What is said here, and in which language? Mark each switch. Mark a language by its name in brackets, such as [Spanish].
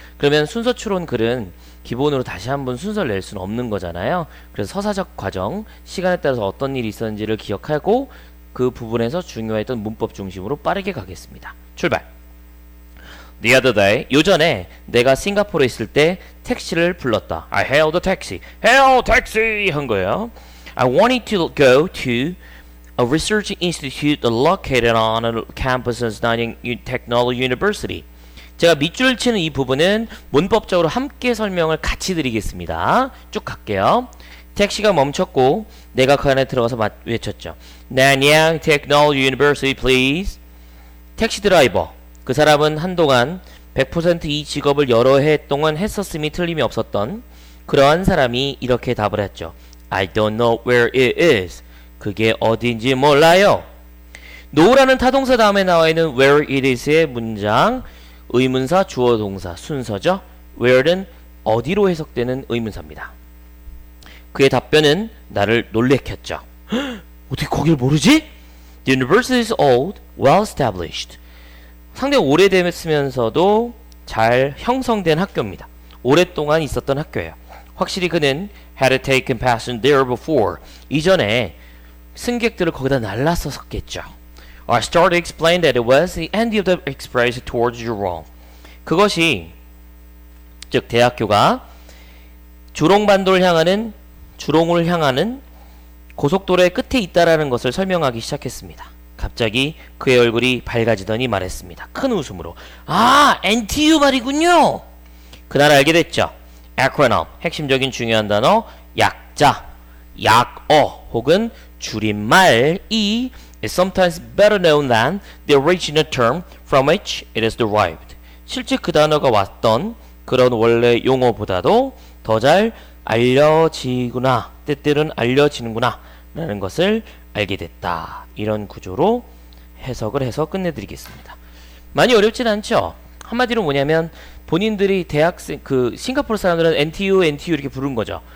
[Korean] 그러면 순서 추론 글은 기본으로 다시 한번 순서를 낼 수는 없는 거잖아요. 그래서 서사적 과정, 시간에 따라서 어떤 일이 있었는지를 기억하고 그 부분에서 중요했던 문법 중심으로 빠르게 가겠습니다. 출발! [English] The other day, [Korean] 요전에 내가 싱가포르에 있을 때 택시를 불렀다. [English] I hailed a taxi. Hail taxi! [Korean] 한 거예요. [English] I wanted to go to a research institute located on a campus of Nanyang Technology University. [Korean] 제가 밑줄을 치는 이 부분은 문법적으로 함께 설명을 같이 드리겠습니다. 쭉 갈게요. 택시가 멈췄고 내가 그 안에 들어가서 외쳤죠. [English] Nanyang Technology University, please. [Korean] 택시 드라이버. 그 사람은 한동안 100% 이 직업을 여러 해 동안 했었음이 틀림이 없었던 그러한 사람이 이렇게 답을 했죠. [English] I don't know where it is. [Korean] 그게 어딘지 몰라요. no라는 타동사 다음에 나와 있는 [English] where it is [Korean] 의 문장 의문사 주어 동사 순서죠. where는 어디로 해석되는 의문사입니다. 그의 답변은 나를 놀래켰죠. 어떻게 거길 모르지? [English] The university is old, well established. [Korean] 상당히 오래됐으면서도 잘 형성된 학교입니다. 오랫동안 있었던 학교예요. 확실히 그는 [English] had taken passengers there before. [Korean] 이전에 승객들을 거기다 날랐었겠죠. [English] I started to explain that it was the end of the express towards Jurong. [Korean] 그것이 즉 대학교가 주롱반도를 향하는 주롱을 향하는 고속도로의 끝에 있다라는 것을 설명하기 시작했습니다. 갑자기 그의 얼굴이 밝아지더니 말했습니다. 큰 웃음으로. NTU 말이군요. 그날 알게 됐죠. [English] acronym, [Korean] 핵심적인 중요한 단어, 약자, 약어 혹은 줄임말이 [English] is sometimes better known than the original term from which it is derived. [Korean] 실제 그 단어가 왔던 그런 원래 용어보다도 더 잘 알려지구나, 때때로는 알려지는구나 라는 것을 알게 됐다. 이런 구조로 해석을 해서 끝내드리겠습니다. 많이 어렵진 않죠? 한마디로 뭐냐면 본인들이 대학생 싱가포르 사람들은 NTU 이렇게 부른 거죠.